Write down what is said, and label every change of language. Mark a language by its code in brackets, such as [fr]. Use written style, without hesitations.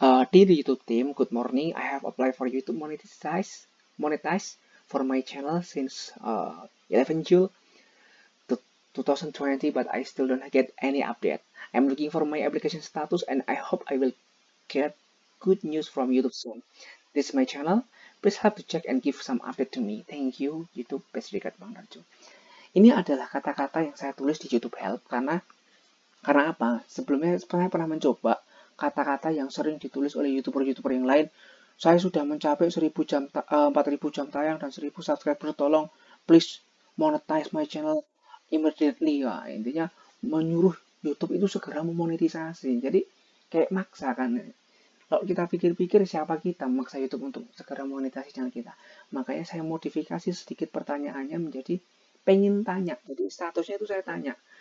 [en] Dear YouTube team, good morning. I have applied for YouTube monetize for my channel since 11 June 2020, but I still don't get any update. I'm looking for my application status and I hope I will get good news from YouTube soon. This is my channel. Please help to check and give some update to me. Thank you, YouTube. Best regards, Bang Darjo. [id] Ini adalah kata-kata yang saya tulis di YouTube Help karena apa? Sebelumnya saya pernah mencoba kata-kata yang sering ditulis oleh YouTuber yang lain. Saya sudah mencapai 4.000 jam tayang dan 1.000 subscriber. [en] Tolong, please monetize my channel immediately. [id] Ya, intinya menyuruh YouTube itu segera memonetisasi. Jadi kayak maksa kan. Kalau kita pikir-pikir, siapa kita memaksa YouTube untuk segera monetisasi channel kita? Makanya saya modifikasi sedikit pertanyaannya menjadi pengen tanya. Jadi statusnya itu saya tanya.